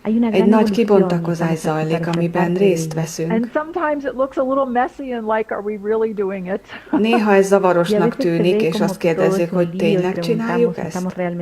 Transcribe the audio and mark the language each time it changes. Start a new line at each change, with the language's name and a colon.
Hungarian: Egy nagy kibontakozás zajlik, amiben részt veszünk.
English: And sometimes it looks a little messy and like, are we really doing it?
Hungarian: Néha ez zavarosnak tűnik, és azt kérdezzük, hogy tényleg csináljuk ezt?